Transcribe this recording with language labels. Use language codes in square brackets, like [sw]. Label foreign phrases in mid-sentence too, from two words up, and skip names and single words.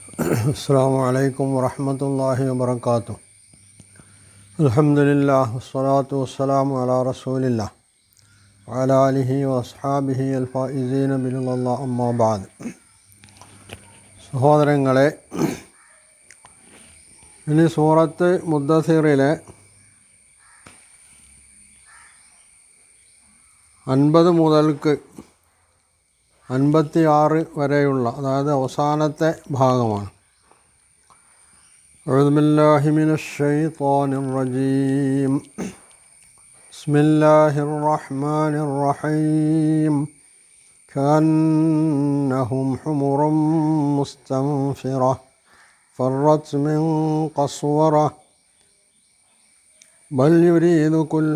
[ar] السلام عليكم ورحمة الله وبركاته. الحمد لله والصلاة والسلام على رسول الله وعلى آله وأصحابه الفائزين برضا الله أما بعد. [ml] സഹോദരങ്ങളെ, ഇനി സൂറത്ത് മുദ്ദസിറിലെ 50 മുതൽക്ക് 56 വരെയുള്ള, അതായത് അവസാനത്തെ ഭാഗമാണ്. [ar] أعوذ بالله من الشيطان الرجيم. بسم الله الرحمن الرحيم. كأنهم حمر مستنفرة فرت من قسورة بل يريد كل